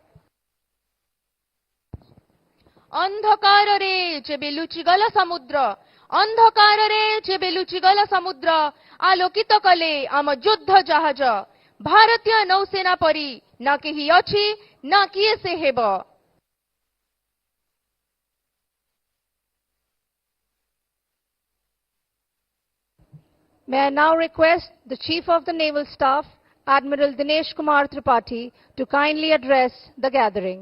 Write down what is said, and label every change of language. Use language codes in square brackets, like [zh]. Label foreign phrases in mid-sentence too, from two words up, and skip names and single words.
[or] ଅନ୍ଧକାରରେ ଯେବେ ଲୁଚିଗଲା ସମୁଦ୍ର, ଅନ୍ଧକାରରେ ଯେବେ ଲୁଚିଗଲା ସମୁଦ୍ର, ଆଲୋକିତ କଲେ ଆମ ଯୁଦ୍ଧ ଜାହାଜ। ଭାରତୀୟ ନୌସେନା ପରି ନା କେହି ଅଛି ନା କିଏ ସେ ହେବ। [en] May I now request the Chief of the Naval Staff, Admiral Dinesh Kumar Tripathi, to kindly address the gathering.